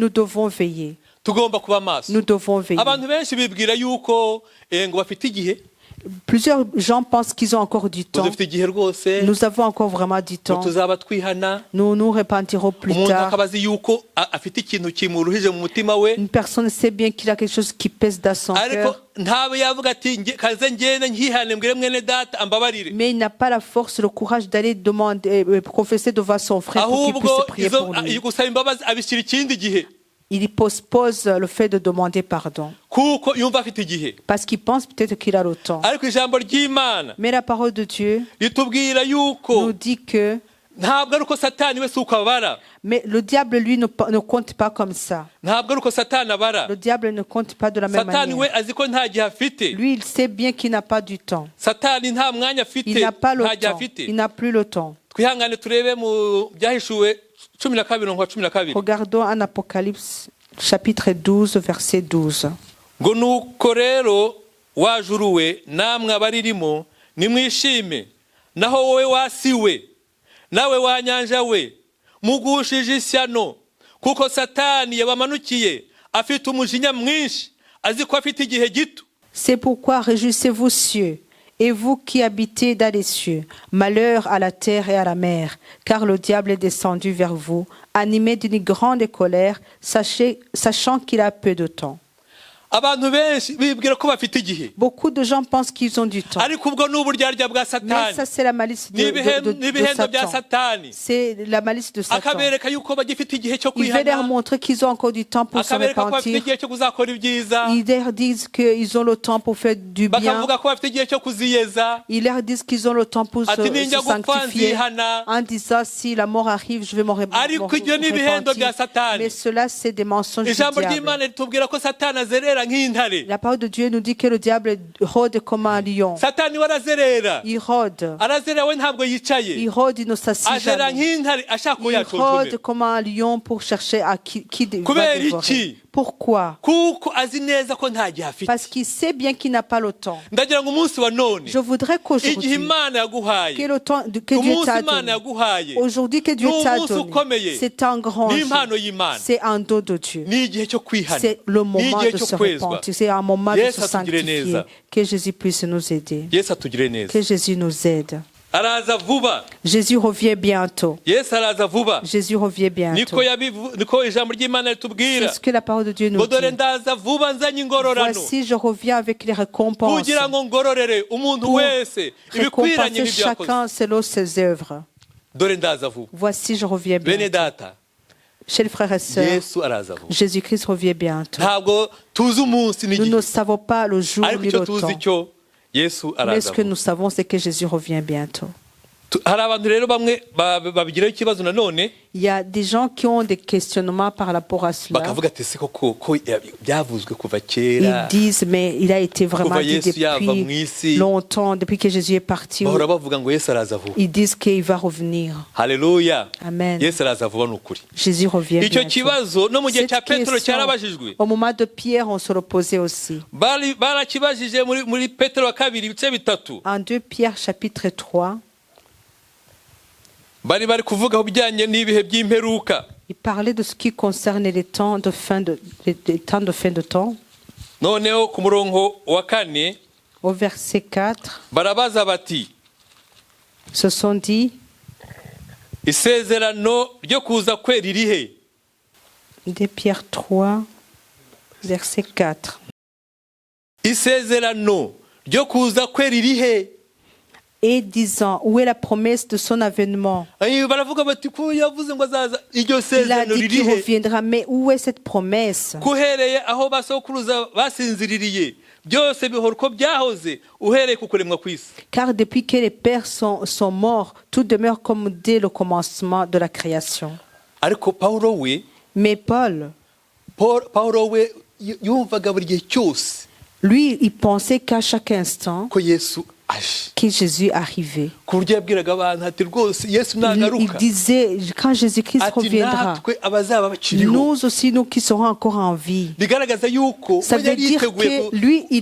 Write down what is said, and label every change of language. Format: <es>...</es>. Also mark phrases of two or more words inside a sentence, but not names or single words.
<fr>Nous devons veiller.</fr> <rw>tugomba kuba maso.</rw> <fr>Nous devons veiller.</fr> <rw>abantu benshi bibwira yuko ngo bafite igihe.</rw> <fr>Plusieurs gens pensent qu'ils ont encore du temps.</fr> <rw>dufite igihe rwose,</rw> <fr>Nous avons encore vraiment du</fr> <rw>ngo</rw> <fr>temps.</fr> <rw>tuzaba twihana.</rw> <fr>Nous nous repentirons plus</fr> <rw>umuntu</rw> <fr>tard.</fr> <rw>akaba azi yuko afite ikintu kimuruhije mu mutima we,</rw> <fr>Une personne sait bien qu'il a quelque chose qui pèse dans son</fr> <rw>ariko</rw> <fr>cœur,</fr> <rw>ntabe yavuga ati kaze ngende nkihane mbwire mwene data ambabarire.</rw> <fr>mais il n'a pas la force, le courage d'aller demander, confesser devant son frère pour qu'il</fr> <rw>ahubwo</rw> <fr>puisse prier pour lui.</fr> <rw>gusaba imbabazi abishyira ikindi gihe,</rw> <fr>Il postpose le fait de demander pardon</fr> <rw>kuko yumva afite igihe.</rw> <fr>parce qu'il pense peut-être qu'il a le temps.</fr> <rw>ariko ijambo ry'Imana</rw> <fr>Mais la parole de Dieu</fr> <rw>ritubwira yuko</rw> <fr>nous dit que</fr> <rw>ntabwo ari uko satani we si uko abara,</rw> <fr>mais le diable, lui, ne compte pas comme ça.</fr> <rw>ntabwo ari uko satani abara.</rw> <fr>Le diable ne compte pas de la même</fr> <rw>satani we</rw> <fr>manière.</fr> <rw>azi ko nta gihe afite.</rw> <fr>Lui, il sait bien qu'il n'a pas du temps.</fr> <rw>satani nta mwanya afite,</rw> <fr>Il n'a pas le</fr> <rw>nta gihe</rw> <fr>temps.</fr> <rw>afite.</rw> <fr>Il n'a plus le temps.</fr> <rw>twihangane turebe mu byahishuwe 12:12.</rw> <fr>Regardons en Apocalypse, chapitre 12, verset 12.</fr> <rw>ngo nuko rero wajuruwe namwe abaririmo nimwishime, naho wowe wasiwe nawe wanyanja we mugushije ishyano, kuko satani yabamanukiye afite umujinya mwinshi, azi ko afite igihe gito.</rw> <fr>C'est pourquoi réjouissez-vous cieux, et vous qui habitez dans les cieux, malheur à la terre et à la mer, car le diable est descendu vers vous, animé d'une grande colère, sachant qu'il a peu de temps.</fr> <rw>abantu benshi bibwira ko bafite igihe,</rw> <fr>Beaucoup de gens pensent qu'ils ont du temps.</fr> <rw>ariko ubwo ni uburyarya bwa</rw> <fr>Mais</fr> <rw>satani,</rw> <fr>ça, c'est la malice de</fr> <rw>n'ibihendo bya</rw> <fr>Satan.</fr> <rw>satani.</rw> <fr>C'est la malice de Satan.</fr> <rw>akabereka yuko bagifite igihe cyo</rw> <fr>Il veut leur</fr> <rw>kwihana,</rw> <fr>montrer qu'ils ont encore du temps pour se</fr> <rw>akabereka ko bafite</rw> <fr>repentir.</fr> <rw>igihe cyo kuzakora ibyiza,</rw> <fr>Ils leur disent qu'ils ont le temps pour faire du bien.</fr> <rw>bakavuga ko bafite igihe cyo kuziyeza,</rw> <fr>Ils leur disent qu'ils ont le temps pour se</fr> <rw>ati ninjya gupfa</rw> <fr>sanctifier.</fr> <rw>nzihana.</rw> <fr>En disant, si la mort arrive, je vais me</fr> <rw>ariko ibyo ni ibihendo bya</rw> <fr>repentir.</fr> <rw>satani.</rw> <fr>Mais cela, c'est des mensonges du</fr> <rw>ijambo</rw> <fr>diable.</fr> <rw>ry'Imana ritubwira ko satani azerera nk'intare.</rw> <fr>La parole de Dieu nous dit que le diable rôde comme un lion.</fr> <rw>satani we arazerera,</rw> <fr>Il rôde.</fr> <rw>arazerera we ntabwo yicaye,</rw> <fr>Il rôde, il ne s'assied</fr> <rw>azerera</rw> <fr>jamais.</fr> <rw>nk'intare ashaka ko</rw> <fr>Il</fr> <rw>yaconjomera,</rw> <fr>rôde comme un lion pour chercher à qui va</fr> <rw>kubera</rw> <fr>dévorer.</fr> <rw>iki?</rw> <fr>Pourquoi?</fr> <rw>kuko azi neza ko nta gihe afite.</rw> <fr>Parce qu'il sait bien qu'il n'a pas le temps.</fr> <rw>ndagira ngo umunsi wa none,</rw> <fr>Je voudrais</fr> <rw>igihe</rw> <fr>qu'aujourd'hui,</fr> <rw>Imana yaguhaye,</rw> <fr>que le temps que Dieu</fr> <rw>umunsi</rw> <fr>t'a</fr> <rw>Imana</rw> <fr>donné,</fr> <rw>yaguhaye</rw> <fr>aujourd'hui que Dieu</fr> <rw>ni</rw> <fr>t'a</fr> <rw>umunsi</rw> <fr>donné,</fr> <rw>ukomeye,</rw> <fr>c'est un grand</fr> <rw>ni</rw> <fr>jour.</fr> <rw>impano y'Imana,</rw> <fr>C'est un don de Dieu.</fr> <rw>ni igihe cyo kwihana,</rw> <fr>C'est le</fr> <rw>ni</rw> <fr>moment</fr> <rw>igihe</rw> <fr>de</fr> <rw>cyo</rw> <fr>se</fr> <rw>kwezwa.</rw> <fr>repentir. C'est un moment de</fr> <rw>Yesu</rw> <fr>se</fr> <rw>atugire</rw> <fr>sanctifier.</fr> <rw>neza.</rw> <fr>Que Jésus puisse nous aider.</fr> <rw>Yesu atugire neza.</rw> <fr>Que Jésus nous aide.</fr> <rw>araza vuba.</rw> <fr>Jésus revient bientôt.</fr> <rw>Yesu araza vuba.</rw> <fr>Jésus revient bientôt.</fr> <rw>niko ijambo ry'Imana ritubwira.</rw> <fr>C'est ce que la parole de Dieu nous</fr> <rw>ngo dore</rw> <fr>dit.</fr> <rw>ndaza vuba nzanye ingororano</rw> <fr>Voici, je reviens avec les récompenses</fr> <rw>kugira ngo ngororere umuntu</rw> <fr>pour</fr> <rw>wese ibikwiranye</rw> <fr>récompenser</fr> <rw>n'ibyo yakoze.</rw> <fr>chacun selon ses œuvres.</fr> <rw>dore ndaza vuba.</rw> <fr>Voici, je reviens</fr> <rw>bene</rw> <fr>bientôt.</fr> <rw>data,</rw> <fr>Chez les frères et sœurs,</fr> <rw>Yesu araza vuba.</rw> <fr>Jésus-Christ revient bientôt.</fr> <rw>ntabwo tuzi umunsi</rw> <fr>Nous</fr> <rw>n'igihe,</rw> <fr>ne savons pas le jour</fr> <rw>ariko ni icyo</rw> <fr>le</fr> <rw>tuzi</rw> <fr>temps.</fr> <rw>cyo Yesu</rw> <fr>Mais ce</fr> <rw>araza</rw> <fr>que</fr> <rw>vuba.</rw> <fr>nous savons, c'est que Jésus revient bientôt.</fr> <rw>Hari abantu rero bamwe babigiraho ikibazo nanone,</rw> <fr>Il y a des gens qui ont des questionnements par rapport à cela.</fr> <rw>bakavuga ati se koko ko byavuzwe kuva</rw> <fr>Ils</fr> <rw>kera,</rw> <fr>disent, mais il a été vraiment</fr> <rw>kuva</rw> <fr>dit</fr> <rw>Yesu yava mu</rw> <fr>depuis</fr> <rw>isi,</rw> <fr>longtemps, depuis que Jésus est parti.</fr> <rw>bahora bavuga ngo Yesu araza vuba.</rw> <fr>Ils disent qu'il va revenir.</fr> <rw>Haleluya. Amen. Yesu araza vuba, ni ukuri.</rw> <fr>Jésus revient</fr> <rw>icyo</rw> <fr>bientôt.</fr> <rw>kibazo no mu gihe</rw> <fr>Cette</fr> <rw>cya Petero</rw> <fr>question,</fr> <rw>cyarabajijwe.</rw> <fr>au moment de Pierre, on se reposait aussi.</fr> <rw>Barakibajije muri Petero wa kabiri ibice bitatu.</rw> <fr>En 2 Pierre chapitre 3,</fr> <rw>bari kuvuga ku bijyanye n'ibihe by'imperuka.</rw> <fr>il parlait de ce qui concernait les temps de fin de temps.</fr> <rw>Noneho ku murongo wa kane</rw> <fr>Au verset 4,</fr> <rw>barabaza bati,</rw> <fr>se sont dit,</fr> <rw>isezerano ryo kuza kwe ririhe?</rw> <fr>2 Pierre 3, verset 4.</fr> <rw>Isezerano ryo kuza kwe ririhe?</rw> <fr>Et disant, où est la promesse de son avènement?</fr> <rw>Baravuga bati ko yavuze ngo azaza, iryo</rw> <fr>Il a</fr> <rw>sezerano</rw> <fr>dit qu'il</fr> <rw>ririhe?</rw> <fr>reviendra, mais où est cette promesse?</fr> <rw>Kuhereye aho basokuruza basinziririye byose bihora uko byahoze uhereye ku kuremwa kw'isi.</rw> <fr>Car depuis que les pères sont morts, tout demeure comme dès le commencement de la création.</fr> <rw>Ariko Pawulo we</rw> <fr>Mais Paul,</fr> <rw>yumvaga buri gihe cyose</rw> <fr>lui, il pensait qu'à chaque instant,</fr> <rw>ko Yesu aje,</rw> <fr>que Jésus arrivait.</fr> <rw>ku buryo yabwiraga abantu ati rwose Yesu</rw> <fr>Il</fr> <rw>nagaruka,</rw> <fr>disait, quand Jésus-Christ</fr> <rw>ati</rw> <fr>reviendra,</fr> <rw>natwe abazaba bakiriho.</rw> <fr>nous aussi, nous qui serons encore en vie.</fr> <rw>Bigaragaza yuko</rw> <fr>Ça veut dire que lui, il</fr>